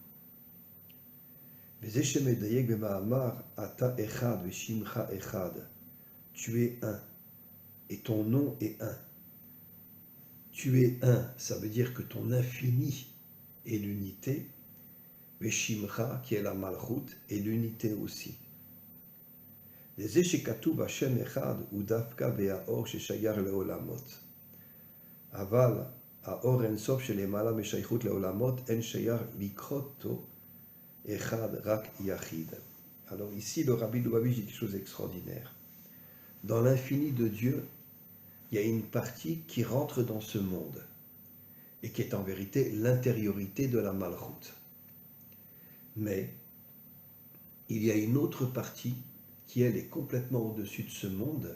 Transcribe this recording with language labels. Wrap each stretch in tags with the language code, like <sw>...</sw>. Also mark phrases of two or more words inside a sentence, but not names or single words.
<fr>Tu es un, et ton nom est un. Tu es un, ça veut dire que ton infini est l'unité, Veshimcha, qui est la malchut, est l'unité aussi.</fr> <he>וזה שכתוב השם אחד הוא דווקא והאור ששייך לעולמות. אבל האור אינסוף שלמעלה משייכות לעולמות אין שייך לקרות אותו אחד רק יחיד.</he> <fr>Alors ici, le Rabbi Lubavitch dit quelque chose d'extraordinaire. Dans l'infini de Dieu, il y a une partie qui rentre dans ce monde et qui est en vérité l'intériorité de la malchut. Mais il y a une autre partie qui, elle, est complètement au-dessus de ce monde.</fr>